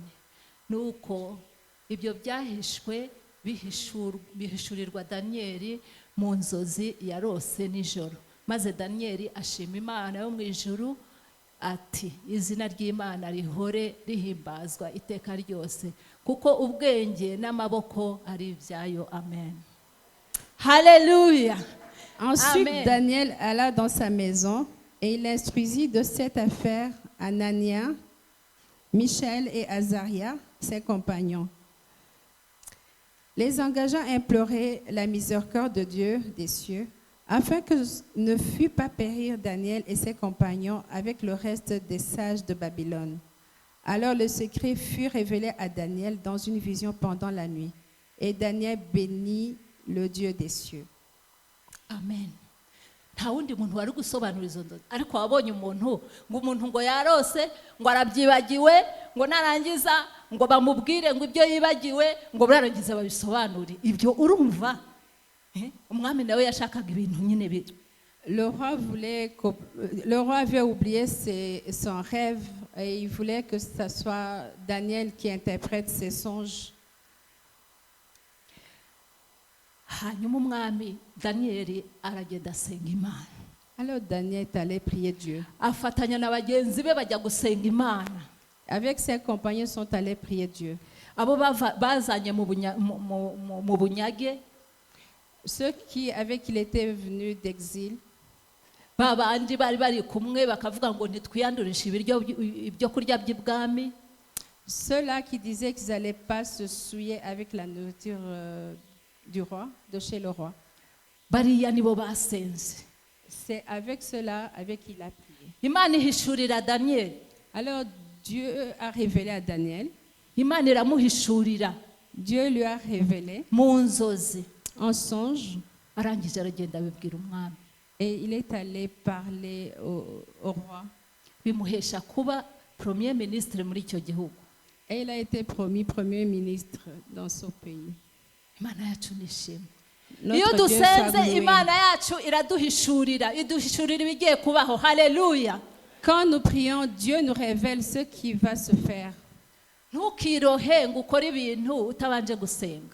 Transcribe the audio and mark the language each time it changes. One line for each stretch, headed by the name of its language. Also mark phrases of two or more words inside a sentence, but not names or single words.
Kinyarwanda: Nuko ibyo byahishwe bihishurirwa Daniyeli mu nzozi yarose nijoro, maze Daniyeli ashima Imana yo mu ijuru ati izina ry'Imana rihore rihimbazwa iteka ryose kuko ubwenge n'amaboko ari ibyayo. Amen. Hallelujah.
French: Ensuite, Amen. Daniel alla dans sa maison et il instruisit de cette affaire Anania, Michel et Azaria, ses compagnons. Les engageant à implorer la miséricorde de Dieu des cieux, afin que ne fût pas périr Daniel et ses compagnons avec le reste des sages de Babylone. Alors le secret fut révélé à Daniel dans une vision pendant la nuit. Et Daniel bénit le Dieu des cieux. Amen.
Kinyarwanda: Nta wundi muntu wari gusobanura izo nzozi, ariko wabonye umuntu ngo yarose ngo arabyibagiwe ngo narangiza ngo bamubwire ngo ibyo yibagiwe ngo bararangiza babisobanure. Ibyo urumva umwami nawe yashakaga ibintu nyine biri.
French: Le roi avait oublié son rêve et il voulait que ce soit Daniel qui interprète ses songes.
Kinyarwanda: Hanyuma umwami Daniyeli aragenda asenga Imana.
French: Alors Daniel est allé prier Dieu.
Kinyarwanda: Afatanya na bagenzi be bajya gusenga Imana.
French: Avec ses compagnons sont allés prier Dieu.
Kinyarwanda: Abo bazanye mu bunyage,
French: Ceux avec qui il était venu d'exil,
Kinyarwanda: babandi bari kumwe bakavuga ngo ntitwiyandurishe ibyo kurya by'ibwami.
French: ceux-là qui disaient qu'ils n'allaient pas se souiller avec la nourriture du roi, de chez le roi.
Kinyarwanda: Bariya nibo basenze.
French: C'est avec ceux-là avec qui il a prié.
Kinyarwanda: Imana ihishurira Daniyeli.
French: Alors Dieu a révélé à Daniel.
Kinyarwanda: Imana iramuhishurira
French: Dieu lui a révélé
Kinyarwanda: mu nzozi.
French: en songe.
Kinyarwanda: Arangije aragenda abibwira umwami.
French: Et il est allé parler au roi.
Kinyarwanda: Bimuhesha kuba
French: premier ministre
Kinyarwanda: muri icyo gihugu.
French: Et il a été promu premier ministre dans ce pays.
Kinyarwanda: Imana yacu nishimwe.
French: Notre
Kinyarwanda: Iyo
French: Dieu soit
Kinyarwanda: dusenze
French: loué.
Kinyarwanda: Imana yacu iraduhishurira ibigiye kubaho. Haleluya.
French: Quand nous prions, Dieu nous révèle ce qui va se faire.
Kinyarwanda: Ntukirohe ngo ukore ibintu utabanje gusenga.